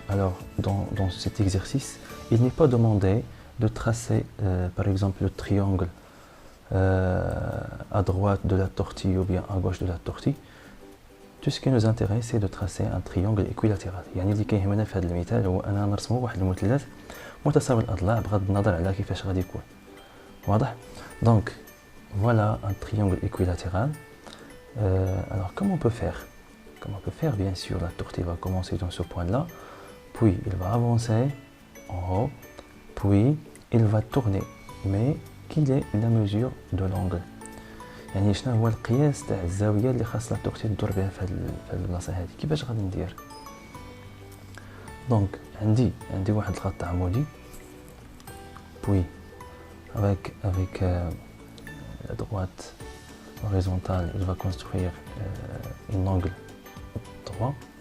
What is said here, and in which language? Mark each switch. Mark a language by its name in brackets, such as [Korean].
[French] Alors, dans cet exercice, il n'est pas demandé de tracer, par exemple, le triangle à droite de la tortille ou bien à gauche de la tortille. Tout ce qui nous intéresse, c'est de tracer un triangle équilatéral. [Arabic] يعني اللي كيهمنا في هذا المثال هو أننا نرسموا واحد المثلث متساوي الأضلاع بغض النظر على كيفاش غادي يكون. واضح؟ [French] Donc, voilà un triangle équilatéral. Alors, comment on peut faire? Comment on peut faire? Bien sûr, la tortue va commencer dans ce point-là, puis il va avancer en haut, puis il va tourner. Mais quelle est la mesure de l'angle? [Arabic] يعني شنو هو القياس تاع الزاويه اللي خاص لا تورتي تدور بها في هاد البلاصه هذه؟ كيفاش غادي ندير؟ دونك عندي واحد الخط عمودي، [French] puis avec la droite horizontale, il va construire un angle droit.